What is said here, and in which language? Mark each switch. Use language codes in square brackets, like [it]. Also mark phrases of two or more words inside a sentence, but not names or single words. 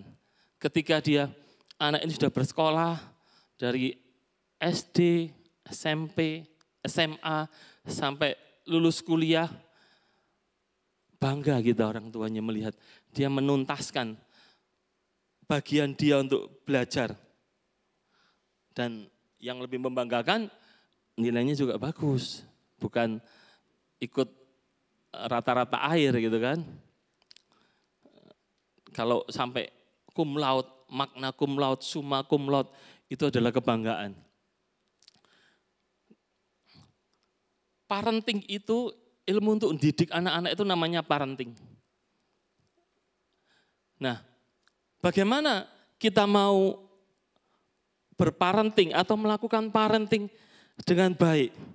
[id] Ketika dia, anak ini sudah bersekolah dari SD, SMP, SMA, sampai lulus kuliah, bangga kita orang tuanya melihat dia menuntaskan bagian dia untuk belajar. Dan yang lebih membanggakan, nilainya juga bagus. Bukan ikut rata-rata air gitu kan. Kalau sampai [la] cum laude, magna cum laude, summa cum laude, [id] itu adalah kebanggaan. Parenting itu, ilmu untuk mendidik anak-anak itu namanya parenting. Nah, bagaimana kita mau berparenting atau melakukan parenting dengan baik?